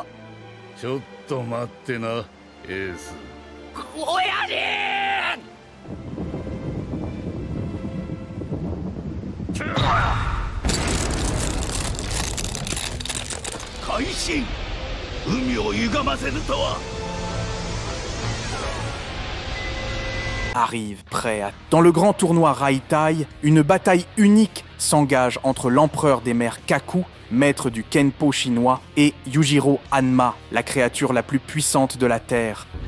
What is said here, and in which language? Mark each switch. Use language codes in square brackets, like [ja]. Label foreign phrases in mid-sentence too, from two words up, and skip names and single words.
[ja] ちょっと待ってなエース。おやじ改心海を歪ませるとは。 [fr] Arrive, prêt à... Dans le grand tournoi Raitai, une bataille unique s'engage entre l'empereur des mers Kaku, maître du Kenpo chinois, et Yujiro Hanma, la créature la plus puissante de la Terre.